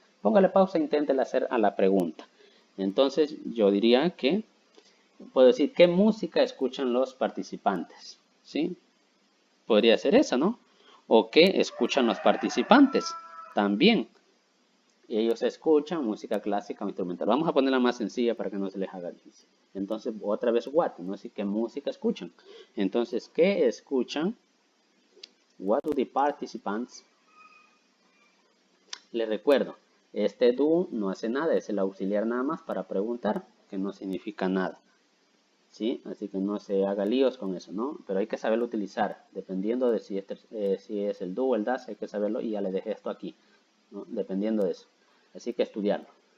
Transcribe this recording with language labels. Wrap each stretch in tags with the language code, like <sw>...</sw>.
<es>Póngale pausa e inténtele hacer a la pregunta. Entonces, yo diría que, puedo decir, ¿qué música escuchan los participantes? ¿Sí? Podría ser esa, ¿no? O qué escuchan los participantes también. Ellos escuchan música clásica o instrumental. Vamos a ponerla más sencilla para que no se les haga difícil. Entonces, otra vez, what, ¿no? Así que música escuchan. Entonces, ¿qué escuchan?</es> <en>What do the participants?</en> <es>Les recuerdo, este do no hace nada, es el auxiliar nada más para preguntar, que no significa nada. ¿Sí? Así que no se haga líos con eso, ¿no? Pero hay que saberlo utilizar, dependiendo de si es el do o el das, hay que saberlo y ya le dejé esto aquí, ¿no? Dependiendo de eso. Así que estudiarlo.</es>